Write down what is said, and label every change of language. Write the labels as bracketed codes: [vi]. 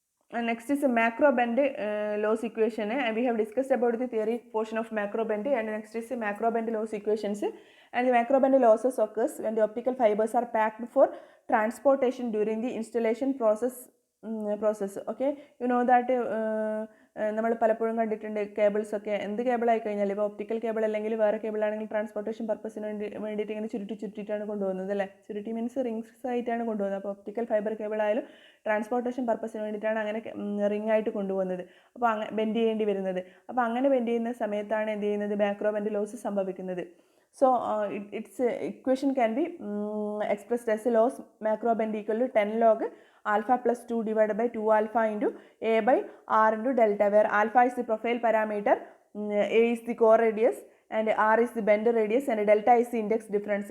[en] And next is a Macrobend loss equation, and we have discussed about the theory portion of Macrobend, and next is the Macrobend loss equations. And the Macrobend losses occurs when the optical fibers are packed for transportation during the installation process. Okay, you know that [ml] നമ്മൾ പലപ്പോഴും കണ്ടിട്ടുണ്ട് കേബിൾസൊക്കെ എന്ത് കേബിളായി കഴിഞ്ഞാൽ ഇപ്പോൾ optical cable അല്ലെങ്കിൽ വേറെ cable ആണെങ്കിൽ transportation പർപ്പസിന് വേണ്ടിയിട്ട് ഇങ്ങനെ ചുരുട്ടിയിട്ടാണ് കൊണ്ടുപോകുന്നത് അല്ലേ. ചുരുട്ടി മീൻസ് റിങ്സ് ആയിട്ടാണ് കൊണ്ടുപോകുന്നത്. അപ്പോൾ ഒപ്റ്റിക്കൽ ഫൈബർ കേബിൾ ആയാലും ട്രാൻസ്പോർട്ടേഷൻ പർപ്പസിന് വേണ്ടിയിട്ടാണ് അങ്ങനെ റിംഗ് ആയിട്ട് കൊണ്ടുപോകുന്നത്. അപ്പോൾ അങ്ങനെ ബെൻഡ് ചെയ്യേണ്ടി വരുന്നത്. അപ്പോൾ അങ്ങനെ ബെൻഡ് ചെയ്യുന്ന സമയത്താണ് എന്ത് ചെയ്യുന്നത്, മാക്രോബെൻഡ് ലോസ് സംഭവിക്കുന്നത്. [en] So its equation can be expressed as loss macrobend equal to 10 log alpha plus 2 divided by 2 alpha into a by r into delta, where alpha is the profile parameter, a is the core radius, and r is the bend radius, and delta is the index difference.